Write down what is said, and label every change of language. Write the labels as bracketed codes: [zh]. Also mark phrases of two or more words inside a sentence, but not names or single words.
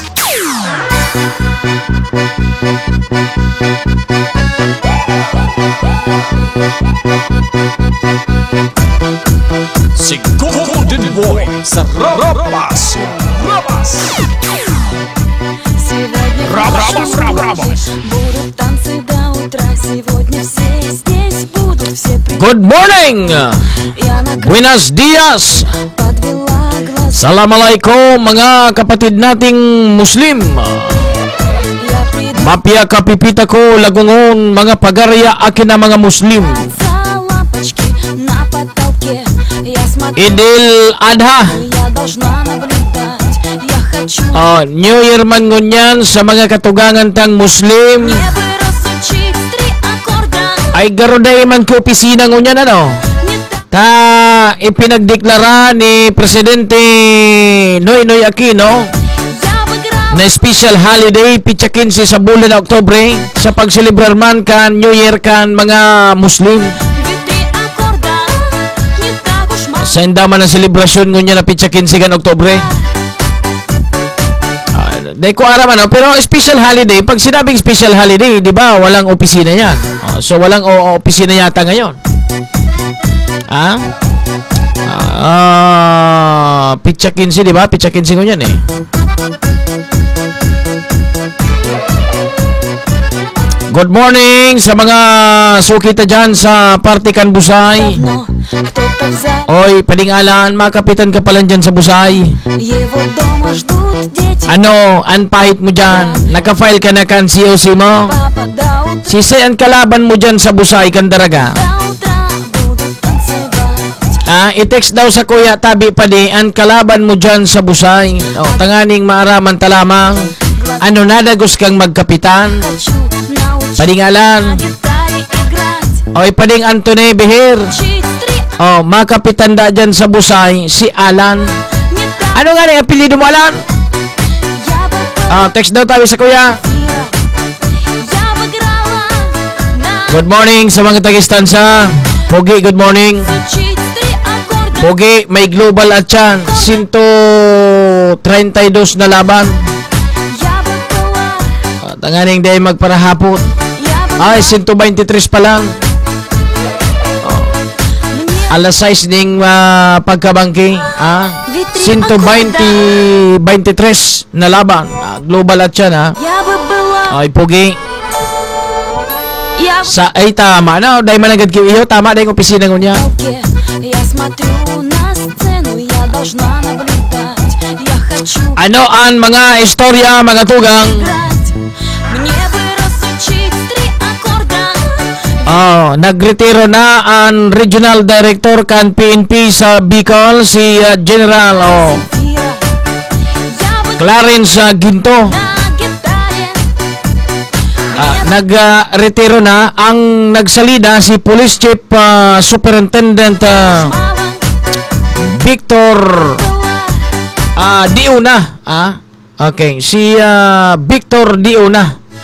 [bik] Si Golden Boy sa Rabas kung Rabas. Rabas, Rabas. [ru] Будут танцы до утра. Сегодня все здесь будут. Все [en] Good morning! [ru] Я на [es] Buenos dias! [ru] подвела глаз. [bik] Assalamualaikum mga kapatid nating Muslim. [ru] Я приду [bik] Mapia kapipita ko lagungon mga pagarya akin na mga Muslim. [ru] за лампочки на потолке. Я смотрю, [bik] Idil Adha. [ru] я должна naблюдать. Я хочу [en] New Year [bik] man ngunyan sa mga katugangan tang Muslim. [ru] небо разучить 3 аккорда. [bik] Ay garuday man ko opisina ngunyan ano. [ru] Не так [bik] Ta ipinagdeklara ni Presidente Noynoy Aquino [ru] я бы играла. [bik] na [en] special holiday [bik] pitsa 15 sa bulan na Oktubre sa pagselebrar man kan [en] New Year [bik] kan mga Muslim. [ru] Ведь 3 аккорда не так уж мало. [bik] Sa indaman ng selebrasyon ngunyan na pitsa 15 kan Oktubre. Dahil ko araman, no? [tl] Pero [en] special holiday, [tl] pag sinabing [en] special holiday, [tl] di ba, walang opisina yan. So, walang opisina yata ngayon. [bik] Pitsa 15, di ba? Pitsa 15 ko yan eh. [en] Good morning [bik] sa mga sukita dyan sa Partikan Busay. [ru] Давно кто-то взял [bik] Oy, palingalan, mga kapitan ka pala dyan sa Busay. [ru] его дома, ждут дети. [bik] Ano, anpahit mo dyan? Naka-file ka na kan COC mo? [ru] Папа до утра, [bik] Sisay ang kalaban mo dyan sa Busay, Kandaraga? [ru] до утра будут танцевать. [bik] I-text daw sa Kuya Tabi Padi, ang kalaban mo dyan sa Busay. Tanganing maaraman talamang. Ano nadagos kang magkapitan? [ru] Хочу научить [bik] Palingalan. [ru] на гитаре играть. [bik] Oy, Pading Antone Behir. [ru] Учить 3 [bik] Mga kapitan da dyan sa Busay, si Alan. [ru] не так. [tl] Ano nga na yung apelido mo, Alan? [ru] Я бы [bik] Text daw tayo sa Kuya. [ru] я бы играла на [en] Good morning [bik] sa mga tagistansa. [en] Pogi, good morning. [ru] учить 3 аккорда. [bik] Pogi, may global at yan. 132 na laban. [ru] Я бы была, [bik] Tanganing day magparahapot. [ru] я бы [bik] Ay, 123 pa lang. [ru] мне [bik] Alas 6 ning pagkabangki. 123 na laban. Global at yan, ha. [ru] Я бы была, [bik] Ay, Pogi. [ru] я бы [bik] Ay, tama na. Dahil managad kayo iyo. Tama, dahil opisina ko niya. [ru] Я смотрю на сцену, я должна наблюдать. Я хочу [bik] Ano ang mga istorya, mga tugang? [ru] играть. Мне бы разучить 3 аккорда. [bik] Nagretiro na ang Regional Director kan PNP sa Bicol, si General [ru] Земфира. Я бы [bik] Clarence Ginto. [ru] на гитаре. [bik] Nagretiro na ang nagsalida si Police Chief Superintendent [ru] Мама [bik] Victor [ru] была, [bik] Diuna. Okay, si Victor Diuna.